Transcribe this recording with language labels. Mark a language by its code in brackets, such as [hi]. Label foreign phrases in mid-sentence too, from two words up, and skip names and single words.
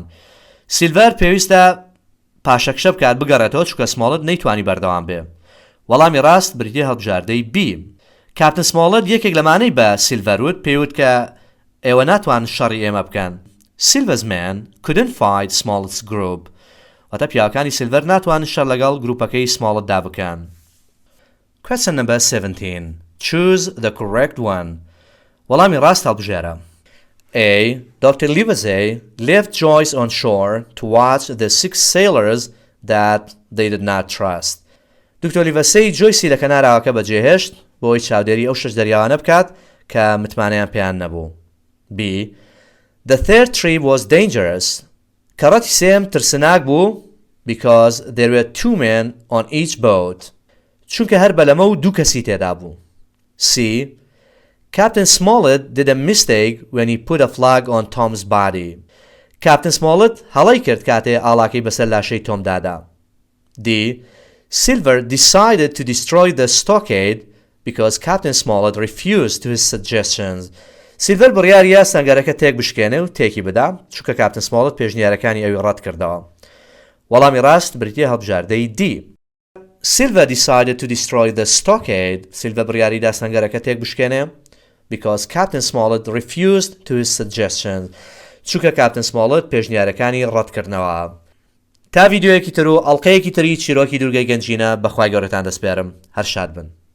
[ckb] Silver پێویستە پاشەکشە بکات بگەڕێتەوە چونکە Smollett نەیتوانی بەردەوام بێ. وەڵامی ڕاست بریتیە هەڵبژاردەی B. کاپتن Smollett یەکێک لەمانەی بە Silver وت پێیوت کە ئێوە ناتوان شەڕی ئێمە بکەن. [en] Silver's men couldn't fight Smollett's group. [ckb] واتە پیاوەکانی Silver ناتوانن شەڕ لەگەڵ گروپەکەی Smollett بکەن. [en] Question number 17. Choose the correct one. [ckb] وەڵامی ڕاست هەڵبژێرە. [en] A. Dr. Livesey left Joyce on shore to watch the 6 sailors that they did not trust. [ckb] دکتۆر لیڤەسەی جۆیسی لە کەناراوەکە بەجێهێشت بۆی چاودێری ئەو 6 دەریاوانە بکات کە متمانەیان پێیان نەبوو. [en] B. The third trip was dangerous. [ckb] کەڕەتی سێم ترسناک بوو [en] because there were 2 men on each boat. [ckb] چونکە هەر بەلەمە و 2 کەسی تێدا بوو. [en] C. Captain Smollett did a mistake when he put a flag on Tom's body. [ckb] Captain Smollett هەڵەی کرد کاتێ ئاڵاکەی بەسەر لاشەی تۆم دادا. [en] D. Silver decided to destroy the Stockade because Captain Smollett refused to his suggestions. [ckb] Silver بڕیاریە سەنگەرەکە تێک بشکێنێ و تێکی بدا چونکە Captain Smollett پێشنیارەکانی ئەوی ڕەت کردەوە. وەڵامی ڕاست بریتیە هەڵبژاردەی D. [en] Silver decided to destroy the Stockade. [ckb] Silver بڕیاریدا سەنگەرەکە تێک بشکێنێ [en] because Captain Smollett refused to his suggestions. [ckb] چونکە Captain Smollett پێشنیارەکانی ڕەتکردنەوە. تا ڤیدیۆیەکی تر و ئەڵقەیەکی تری چیرۆکی دورگەی گەنجینە بەخوای گەورەتان دەسپێرم. هەر شاد بن.